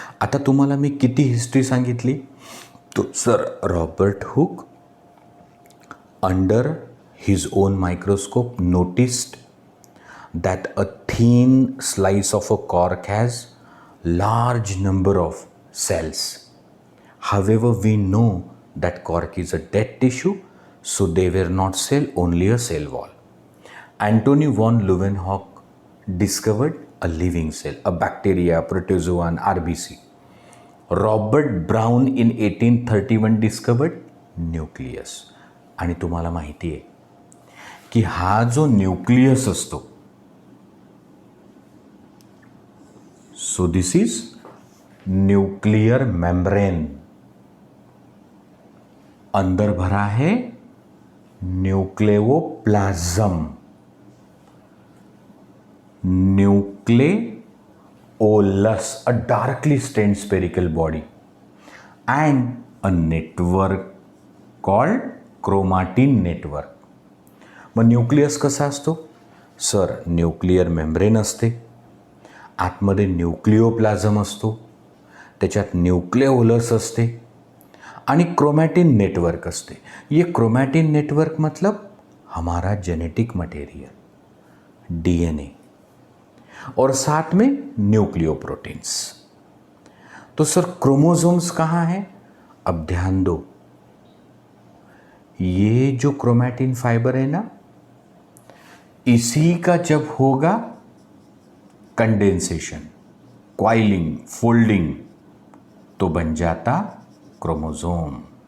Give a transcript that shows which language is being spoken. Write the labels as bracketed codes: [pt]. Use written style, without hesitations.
[mr] आता तुम्हाला मी किती हिस्ट्री सांगितली? [en] तो sir Robert Hooke under his own microscope noticed that a thin slice of a cork has large number of cells. However, we know that cork is a dead tissue, so they were not cell, only a cell wall. Anthony von Leeuwenhoek discovered a living cell, a bacteria, protozoan, RBC. Robert Brown in 1831 discovered nucleus. [mr] आणि तुम्हाला माहिती आहे की हा जो nucleus असतो, [en] so this is [mr] nuclear membrane. [hi] अंदर भरा है [en] Nucleoplasm, nucleolus, a darkly stained spherical body, and a network called chromatin network. [mr] मग न्यूक्लियस कसा असतो? सर न्यूक्लियर मेम्ब्रेन असते, आतमध्ये न्यूक्लियोप्लाझम असतो, त्याच्यात न्यूक्लियोलस असते आणि क्रोमॅटिन नेटवर्क असते. [hi] ये क्रोमैटिन नेटवर्क मतलब हमारा जेनेटिक मटेरियल, DNA, और साथ में न्यूक्लियोप्रोटीन्स. तो सर क्रोमोसोम्स कहाँ हैं? अब ध्यान दो, ये जो क्रोमैटिन फाइबर है ना, इसी का जब होगा कंडेंसेशन, क्वाइलिंग, फोल्डिंग, तो बन जाता क्रोमोसोम.